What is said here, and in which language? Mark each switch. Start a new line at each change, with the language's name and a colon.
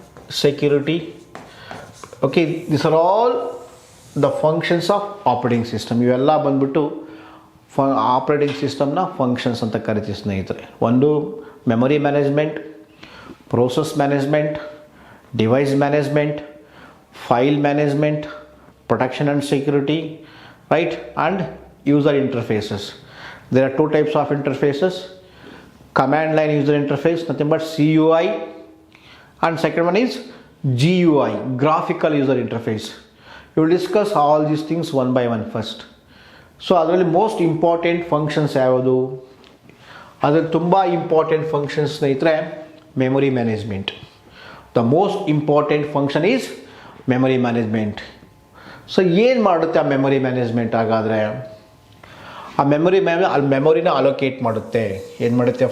English: security. Okay, these are all the functions of operating system.
Kannada: ಇವೆಲ್ಲ ಬಂದ್ಬಿಟ್ಟು operating ಸಿಸ್ಟಮ್ನ functions ಅಂತ ಕರಿತೀವಿ ಸ್ನೇಹಿತರೆ.
English: ಒಂದು memory management, process management, device management, file management, protection and security, right, and user interfaces. There are two types of interfaces: command line user interface, nothing but CUI, and second one is GUI, graphical user interface. We will discuss all these things one by one first.
Kannada: So ಅದರಲ್ಲಿ most important functions ಯಾವುದು? ಅದರಲ್ಲಿ ತುಂಬ important functions ಸ್ನೇಹಿತರೆ memory management.
English: The most important function is memory management.
Kannada: So ಏನು ಮಾಡುತ್ತೆ ಆ memory management? ಹಾಗಾದರೆ ಆ ಮೆಮೊರಿನ ಅಲೋಕೇಟ್ ಮಾಡುತ್ತೆ. ಏನು ಮಾಡುತ್ತೆ?